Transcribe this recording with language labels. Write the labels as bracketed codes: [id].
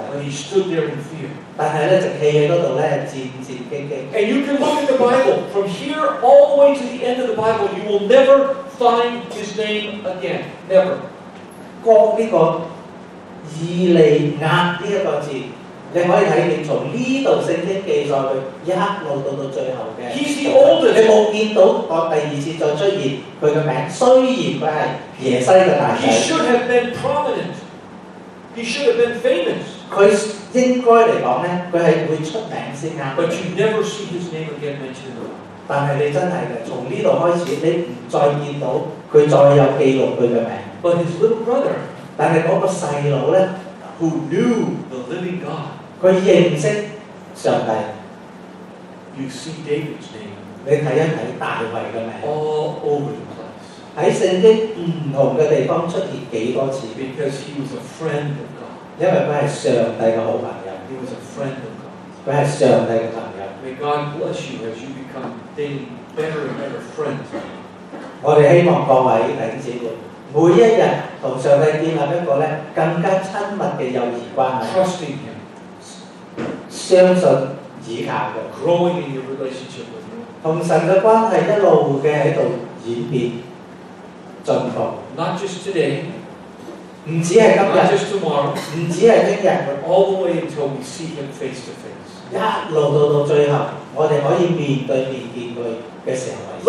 [en] but he stood there in fear. [yue] 但係咧就企喺嗰度咧戰戰兢兢。 [en] And you can look at the Bible. From here all the way to the end of the Bible, you will never find his name again. Never. [yue] 呢個以利押呢一個字，你可以睇見從呢度聖經記載佢一路到最後嘅。 [en] He's the oldest. [yue] 你冇見到我第二次再出現佢嘅名，雖然佢係耶西嘅大 [en] He [yue] 仔， [en] should have been prominent. He should have been famous. [yue] 佢應該嚟講咧，佢係會出名先啱。 [en] But you never see his name again mentioned in the Bible. [yue] 但係你真係嘅，從呢度開始，你唔再見到佢再有記錄佢嘅名。 [en] But his little brother, [yue] 但係嗰個細佬咧， [en] who knew the living God, [yue] 佢認識上帝。 [en] you see David's name [yue] 你睇一睇大衛嘅名 [en] all over the place. [yue] 喺聖經唔同嘅地方出現幾多次， [en] Because he was a friend of God. [yue] 因為佢係上帝嘅好朋友， [en] He was a friend of God. [yue] 佢係上帝嘅朋友。 [en] May God bless you as you become daily better and better friends. [yue] 我哋希望各位弟兄姊妹，每一日同上帝建立一個咧更加親密嘅友誼關係， [en] Trusting him, [yue] 相信倚靠嘅， [en] growing in your relationship with him. [yue] 同神嘅關係一路嘅喺度演變進步， [en] Not just today, [yue] 唔止係今 [en] not [yue] 日， [en] just tomorrow, [yue] 唔止係聽日， [en] but all the way until we see him face to face. [yue] 一路到最後，我哋可以面對面見佢嘅時候為止，